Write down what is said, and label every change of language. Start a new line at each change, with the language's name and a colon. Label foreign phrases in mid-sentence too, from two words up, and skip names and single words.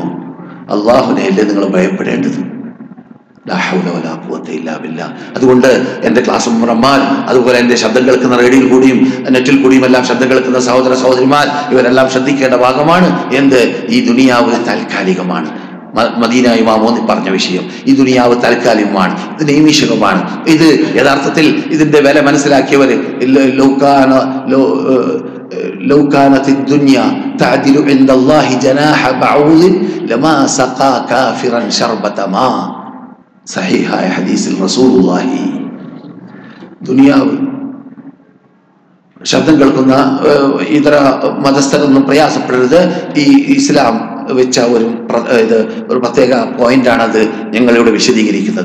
Malayalam: അള്ളാഹുവിനെയല്ലേ നിങ്ങൾ ഭയപ്പെടേണ്ടത്? അതുകൊണ്ട് എന്റെ ക്ലാസ് റമ്മാൻ, അതുപോലെ എന്റെ ശബ്ദം കേൾക്കുന്ന റേഡിയോയിൽ കൂടിയും നെറ്റിൽ കൂടിയും എല്ലാം ശബ്ദം കേൾക്കുന്ന സഹോദര സഹോദരിമാർ, ഇവരെല്ലാം ശ്രദ്ധിക്കേണ്ട ഭാഗമാണ്. എന്ത്? ഈ ദുനിയാവ് താൽക്കാലികമാണ്. മദീന ഇമാം ഊന്നി പറഞ്ഞ വിഷയം, ഈ ദുനിയാവ് താൽക്കാലികമാണ്, ഇത് നൈമിഷികമാണ്. ഇത് യഥാർത്ഥത്തിൽ ഇതിന്റെ വില മനസ്സിലാക്കിയവര്
Arabic: لو كانت الدنيا تعدل عند الله جناح بعوض لما سقى كافرا شربة ماء.
Malayalam: സഹീഹായ ഹദീസിൽ റസൂലുള്ളാഹി. ദുനിയാവ് ശബ്ദം കേൾക്കുന്ന ഇതര മതസ്ഥരൊന്നും പ്രയാസപ്പെടരുത്. ഈ ഇസ്ലാം വെച്ച ഒരു പ്രത്യേക പോയിന്റാണത് ഞങ്ങളിവിടെ വിശദീകരിക്കുന്നത്.